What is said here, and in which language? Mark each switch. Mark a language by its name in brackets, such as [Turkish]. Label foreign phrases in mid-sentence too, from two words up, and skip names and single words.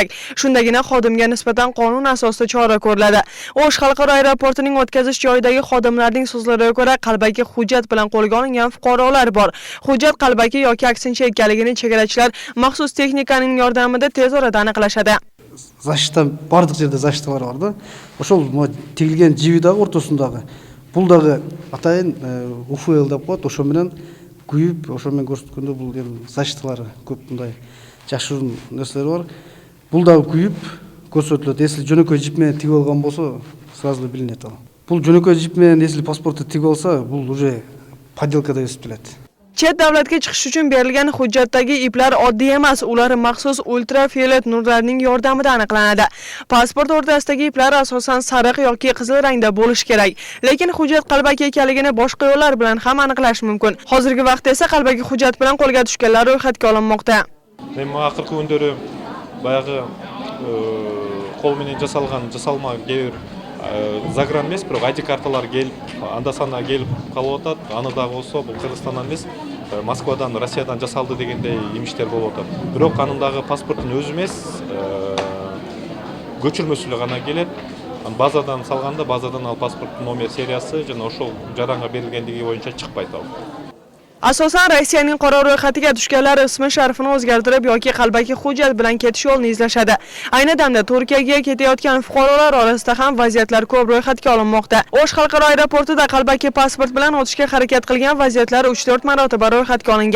[Uzbek] Shundagina xodimga nisbatan qonun asosida chora ko'riladi. O'sh xalqaro aeroportining o'tkazish joyidagi xodimlarning so'zlariga ko'ra, qalbaki hujjat bilan qo'lga olingan fuqarolar bor. Hujjat qalbaki yoki aksincha ekanligini chegarachilar maxsus texnikaning yordamida tez orada aniqlashadi. [Kyrgyz] Защита бардық жерде защита бар да. Ошол тегилген жибидагы ортосундагы булдагы атайын УФЛ деп коет, ошо менен күйүп, ошо менен көрсөткөндө бул эми защиталары көп мындай жашыруун нерселер бар. Бул дагы күйүп көрсөтүлөт. Если жөнөкөй жип менен тигип алган болсо, сразу билинет ал. Бул жөнөкөй жип менен если паспортты тигип алса, бул [Russian] уже подделка [Kyrgyz] деп эсептелет. [Uzbek] Chet davlatga chiqish uchun berilgan hujjatdagi iplar oddiy emas, ular maxsus ultrafiolet nurlarning yordamida aniqlanadi. Pasport o'rtasidagi iplar asosan sariq yoki qizil rangda bo'lishi kerak, lekin hujjat qalbaki ekanligini boshqa yo'llar bilan ham aniqlash mumkin. Hozirgi vaqtda esa qalbaki hujjat bilan qo'lga tushganlar ro'yxatga olinmoqda. [Kyrgyz] Men akыркы күндөрү баягы кол менен жасалган, жасалма кээ загран эмес, бирок ID карталар келип, анда-санда келип калып атат. Аны дагы болсо бул Кыргызстандан эмес, Москвадан, Россиядан жасалды дегендей имиштер болуп атат. Бирок анын дагы паспорттун өзү эмес, көчүрмөсү гана келет. Базадан салганда, базадан ал паспорттун номер сериясы жана ошол жаранга берилгендиги боюнча чыкпайт ал. [Uzbek] Asosan Rossiyaning qora ro'yxatiga tushganlar ismi sharifini o'zgartirib yoki qalbaki hujjat bilan ketish yo'lini izlashadi. Ayni damda Turkiyaga ketayotgan fuqarolar orasida ham vaziyatlar ko'p ro'yxatga olinmoqda. O'sh xalqaro aeroportida qalbaki pasport bilan o'tishga harakat qilgan vaziyatlar 3-4 marotaba ro'yxatga olingan.